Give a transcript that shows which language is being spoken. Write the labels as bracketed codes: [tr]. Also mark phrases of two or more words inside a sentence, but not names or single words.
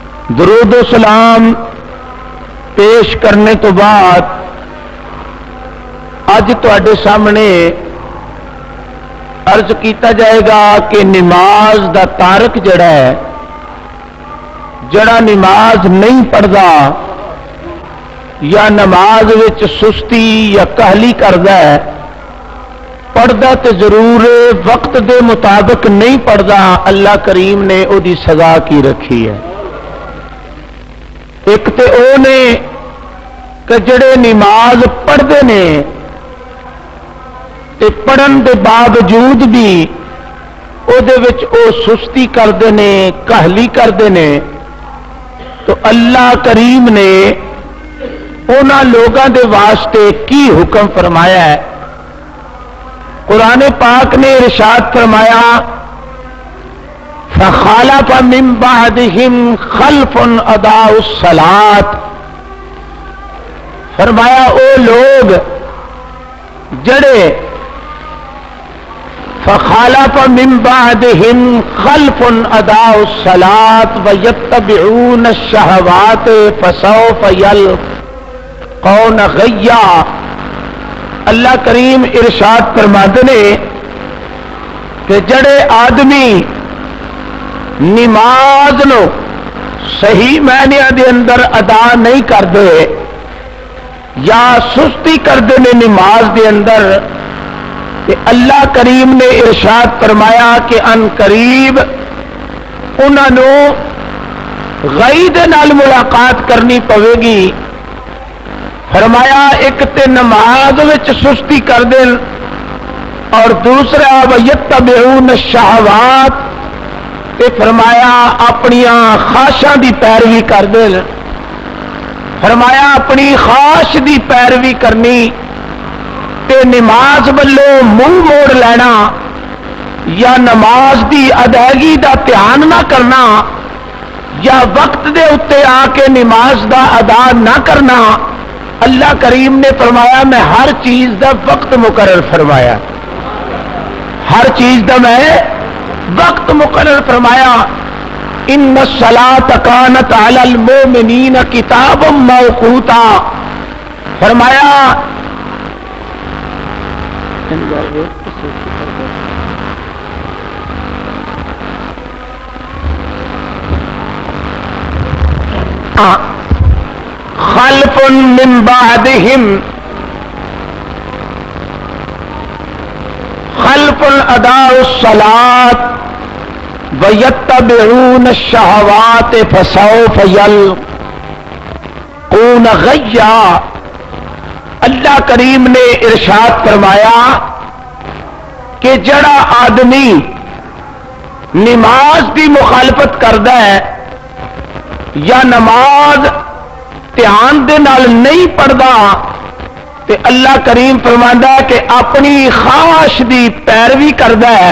[pa] درود و سلام پیش کرنے تو بعد اج تواڈے سامنے عرض کیتا جائے گا کہ نماز دا تارک جڑا ہے، جڑا نماز نہیں پڑھدا یا نماز وچ سستی یا کہلی کردا ہے، پڑھدا تے ضرور وقت دے مطابق نہیں پڑھدا، اللہ کریم نے او دی سزا کی رکھی ہے۔ ایک تے او نے کہ جڑے نماز پڑھتے ہیں تے پڑھن دے باوجود بھی او دے وچ او سستی کرتے ہیں، کہلی کرتے ہیں، تو اللہ کریم نے انہاں لوگاں دے واسطے کی حکم فرمایا ہے؟ قرآن پاک نے ارشاد فرمایا [ar] فخلف من بعدهم خلف اضاعوا الصلاۃ، [pa] فرمایا او لوگ جڑے [ar] فخلف من بعدهم خلف اضاعوا الصلاۃ ويتبعون الشهوات فسوف يلقون غیا، [pa] اللہ کریم ارشاد فرماتے ہیں کہ جڑے آدمی نماز نو صحیح معنی دے اندر ادا نہیں کرتے یا سستی کرتے ہیں نماز دے اندر، کہ اللہ کریم نے ارشاد فرمایا کہ ان قریب انہاں نو غی دے نال ملاقات کرنی پوے گی۔ فرمایا ایک تے نماز وچ سستی کر دیں اور دوسرا [ar] وَيَتَّبِعُونَ الشَّهَوَاتِ، [pa] تے فرمایا اپنیاں خواہشاں دی پیروی کر دیں۔ فرمایا اپنی خواہش دی پیروی کرنی تے نماز والوں منہ موڑ لینا یا نماز دی ادائیگی دا دھیان نہ کرنا یا وقت دے اتے آ کے نماز دا ادا نہ کرنا، اللہ کریم نے فرمایا میں ہر چیز دا وقت مقرر فرمایا، ہر چیز دا میں وقت مقرر فرمایا۔ [ar] ان الصلاۃ کانت علی المؤمنین کتابا موقوتا، فرمایا خلف من بعدهم خلف اضاعوا الصلاۃ ويتبعون الشهوات فسوف يلقون غیا، [pa] اللہ کریم نے ارشاد فرمایا کہ جڑا آدمی نماز کی مخالفت کرتا ہے یا نماز دھیان دے نال نہیں پڑھتا، تے اللہ کریم فرماندا ہے کہ اپنی خواہش دی پیروی کرتا ہے۔